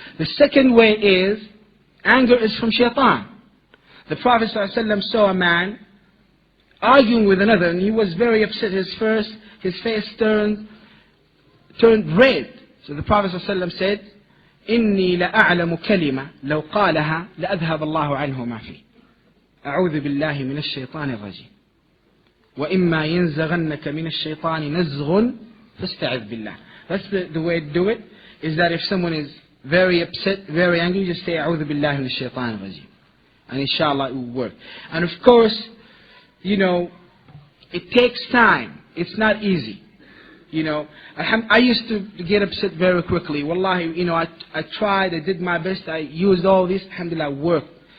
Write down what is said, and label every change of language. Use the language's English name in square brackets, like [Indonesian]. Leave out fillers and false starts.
[English] The second way is, anger is from shaitan. The Prophet ﷺ saw a man arguing with another, and he was very upset. His face turned red. So the Prophet ﷺ said, [Arabic] إني لأعلم كلمة لو قالها لأذهب الله عنه ما فيه أعوذ بالله من الشيطان الرجيم وإما ينزغنك من الشيطان نزغ فاستعذ بالله. [English] That's the way to do it, is that if someone is very upset, very angry, just say [Arabic] أعوذ بالله من الشيطان الرجيم, [English] and inshallah it will work. And of course, it takes time. It's not easy. I used to get upset very quickly. Wallahi, I tried, I did my best, I used all this, alhamdulillah, worked.